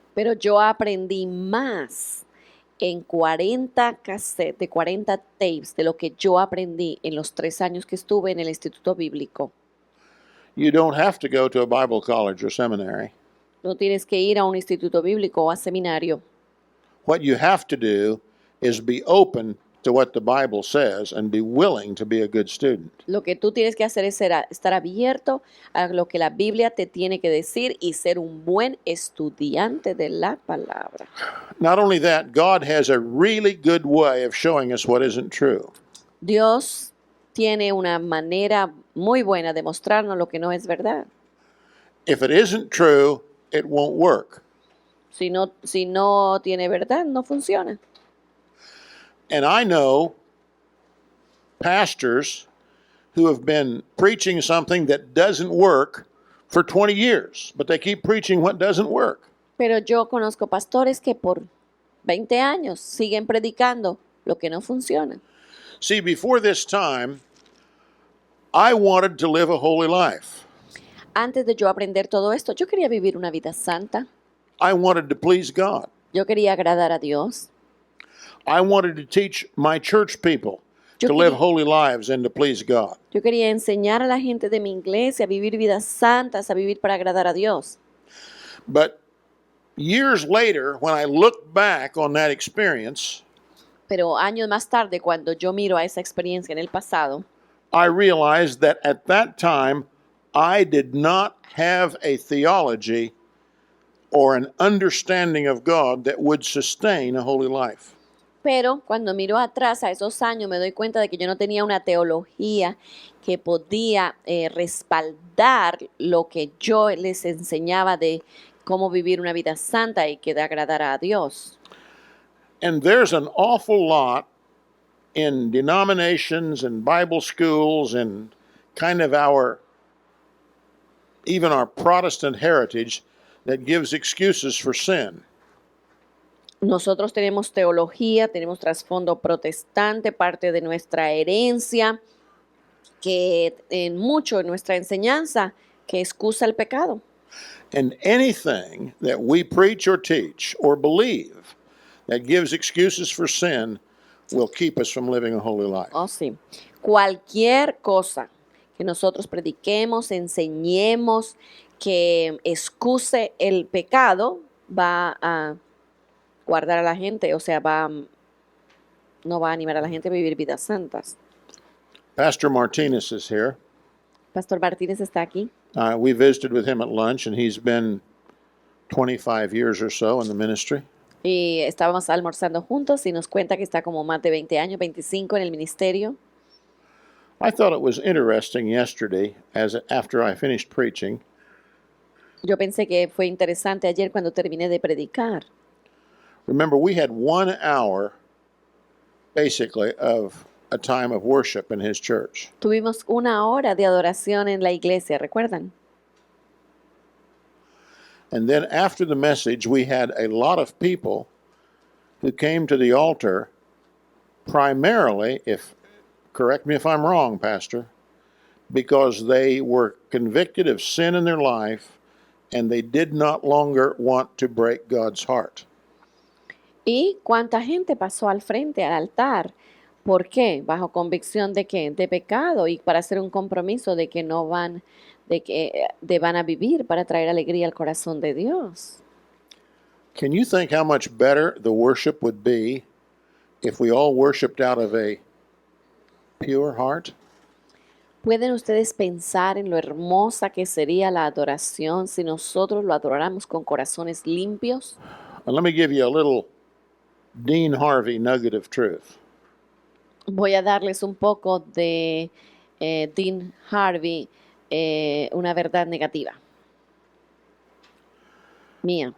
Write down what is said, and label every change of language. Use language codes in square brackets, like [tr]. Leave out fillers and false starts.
[es] Pero yo aprendí más en 40 cassettes, de 40 tapes, de lo que yo aprendí en los 3 años que estuve en el Instituto Bíblico. [en] You don't have to go to a Bible college or seminary. [es] No tienes que ir a un instituto bíblico o a seminario. [en] What you have to do is be open to what the Bible says and be willing to be a good student. [es] Lo que tú tienes que hacer es estar abierto a lo que la Biblia te tiene que decir y ser un buen estudiante de la palabra. [en] Not only that, God has a really good way of showing us what isn't true. [es] Dios tiene una manera muy buena de mostrarnos lo que no es verdad. [en] If it isn't true, it won't work. [es] Si no tiene verdad, no funciona. [en] And I know pastors who have been preaching something that doesn't work for 20 years, but they keep preaching what doesn't work. [es] Pero yo conozco pastores que por 20 años siguen predicando lo que no funciona. [en] See, before this time, I wanted to live a holy life. [es] Antes de yo aprender todo esto, yo quería vivir una vida santa. [en] I wanted to please God. [es] Yo quería agradar a Dios. [en] I wanted to teach my church people [es] Yo [en] to live [es] quería- [en] holy lives and to please God. [es] Yo quería enseñar a la gente de mi iglesia a vivir vidas santas, a vivir para agradar a Dios. [en] But years later, when I look back on that experience, [es] Pero años más tarde, cuando yo miro a esa experiencia en el pasado, [en] I realized that at that time, I did not have a theology or an understanding of God that would sustain a holy life. [es] pero cuando miro atrás a esos años me doy cuenta de que yo no tenía una teología que podía respaldar lo que yo les enseñaba de cómo vivir una vida santa y que agradara a Dios. [en] And there's an awful lot in denominations and Bible schools and kind of even our Protestant heritage that gives excuses for sin. [es] Nosotros tenemos teología, tenemos trasfondo protestante, parte de nuestra herencia, que en mucho en nuestra enseñanza, que excusa el pecado. [en] And anything that we preach or teach or believe that gives excuses for sin will keep us from living a holy life. [es] Oh, sí. Cualquier cosa que nosotros prediquemos, enseñemos, que excuse el pecado, va a guardar a la gente, o sea, no va a animar a la gente a vivir vidas santas. [en] Pastor Martinez is here. [es] Pastor Martínez está aquí. [en] We visited with him at lunch, and he's been 25 years or so in the ministry. [es] Y estábamos almorzando juntos y nos cuenta que está como más de 20 años, 25 en el ministerio. [en] I thought it was interesting yesterday, after I finished preaching, [es] Yo pensé que fue interesante ayer cuando terminé de predicar. [en] remember, we had 1 hour, basically, of a time of worship in his church. [es] Tuvimos una hora de adoración en la iglesia, ¿recuerdan? [en] And then after the message, we had a lot of people who came to the altar primarily, correct me if I'm wrong, Pastor, because they were convicted of sin in their life and they did not longer want to break God's heart. [es] ¿Y cuánta gente pasó al frente, al altar? ¿Por qué? Bajo convicción de que de pecado y para hacer un compromiso de que no van, van a vivir para traer alegría al corazón de Dios. [en] Can you think how much better the worship would be if we all worshiped out of a pure heart? [es] ¿Pueden ustedes pensar en lo hermosa que sería la adoración si nosotros lo adoráramos con corazones limpios? [en] And let me give you a little Dean Harvey nugget of truth. [es] Voy a darles un poco de Dean Harvey, una verdad negativa mía